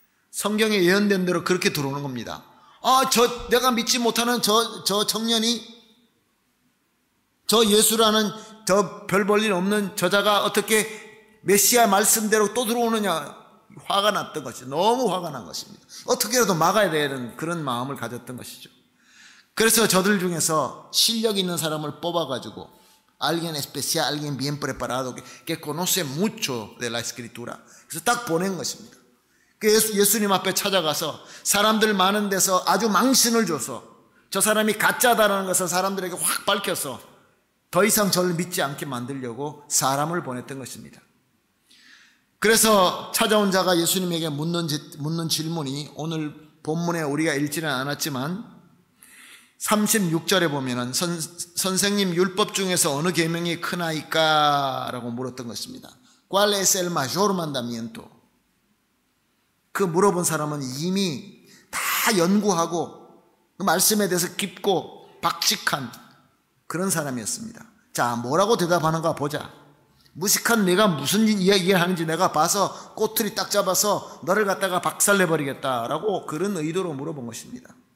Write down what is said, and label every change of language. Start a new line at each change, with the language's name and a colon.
Korean: 성경에 예언된 대로 그렇게 들어오는 겁니다. 내가 믿지 못하는 저 청년이 저 예수라는 저 별 볼 일 없는 저자가 어떻게 메시아 말씀대로 또 들어오느냐 화가 났던 것이죠. 너무 화가 난 것입니다. 어떻게라도 막아야 되는 그런 마음을 가졌던 것이죠. 그래서 저들 중에서 실력 있는 사람을 뽑아가지고
Spanish: alguien especial, alguien bien preparado, que conoce mucho de la escritura.
Korean: 그래서 딱 보낸 것입니다. 예수님 앞에 찾아가서 사람들 많은 데서 아주 망신을 줘서 저 사람이 가짜다라는 것을 사람들에게 확 밝혀서 더 이상 저를 믿지 않게 만들려고 사람을 보냈던 것입니다. 그래서 찾아온 자가 예수님에게 묻는 질문이 오늘 본문에 우리가 읽지는 않았지만 36절에 보면은 선생님 율법 중에서 어느 계명이 크나이까? 라고 물었던 것입니다.
Spanish: ¿Cuál es el mayor mandamiento?
Korean: 그 물어본 사람은 이미 다 연구하고 그 말씀에 대해서 깊고 박식한 그런 사람이었습니다. 자, 뭐라고 대답하는가 보자. 무식한 내가 무슨 이야기를 하는지 내가 봐서 꼬투리 딱 잡아서 너를 갖다가 박살내버리겠다라고 그런 의도로 물어본 것입니다.